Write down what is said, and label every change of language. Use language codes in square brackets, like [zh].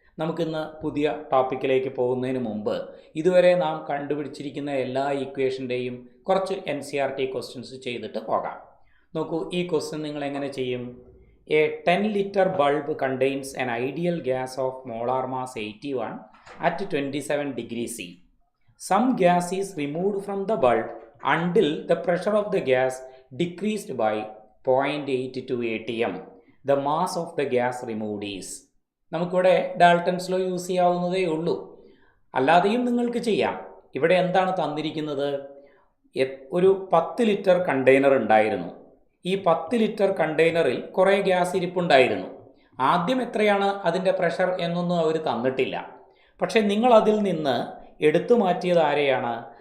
[ml] നമുക്കിന്ന് പുതിയ ടോപ്പിക്കിലേക്ക് പോകുന്നതിന് മുമ്പ് ഇതുവരെ നാം കണ്ടുപിടിച്ചിരിക്കുന്ന എല്ലാ ഇക്വേഷൻ്റെയും കുറച്ച് NCERT ക്വസ്റ്റ്യൻസ് ചെയ്തിട്ട് പോകാം. നോക്കൂ, ഈ ക്വസ്റ്റ്യൻ നിങ്ങൾ എങ്ങനെ ചെയ്യും? [en] A 10 liter bulb contains an ideal gas of molar mass 81 at 27 degrees C. Some gas is removed from the bulb until the pressure of the gas decreased by 0.82 atm. The mass of the gas removed is. [ml] നമുക്കിവിടെ Dalton's law use ചെയ്യാവുന്നതേ ഉള്ളൂ. അല്ലാതെയും നിങ്ങൾക്ക് ചെയ്യാം. ഇവിടെ എന്താണ് തന്നിരിക്കുന്നത്? ഒരു 10 ലിറ്റർ കണ്ടെയ്നർ ഉണ്ടായിരുന്നു. ഈ 10 ലിറ്റർ കണ്ടെയ്നറിൽ കുറേ ഗ്യാസ് ഇരിപ്പുണ്ടായിരുന്നു. ആദ്യം എത്രയാണ് അതിൻ്റെ പ്രഷർ എന്നൊന്നും അവർ തന്നിട്ടില്ല. പക്ഷേ നിങ്ങൾ അതിൽ നിന്ന് എടുത്തു മാറ്റിയത് ആരെയാണ്?